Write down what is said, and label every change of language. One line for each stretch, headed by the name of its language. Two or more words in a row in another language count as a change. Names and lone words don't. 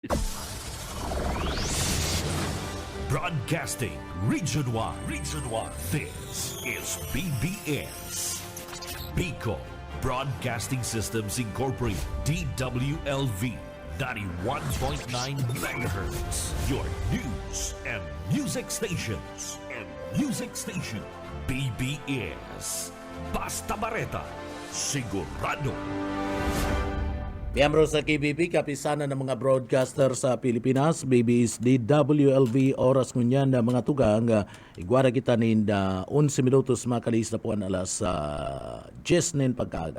English: Broadcasting Region 1. Region 1. This is BBS. Bicol Broadcasting Systems Incorporated. DWLV. 91.9 megahertz. Your news and music stations. BBS. Basta Bareta. Sigurado.
Bikol: Miyembro sa KBP, kapisanan ng mga broadcaster sa Pilipinas, BBS DWLV, oras ngunyan na mga tugang, igwara kita ninda 11 minutos makalis na po ang alas 10 nin pagkaaga.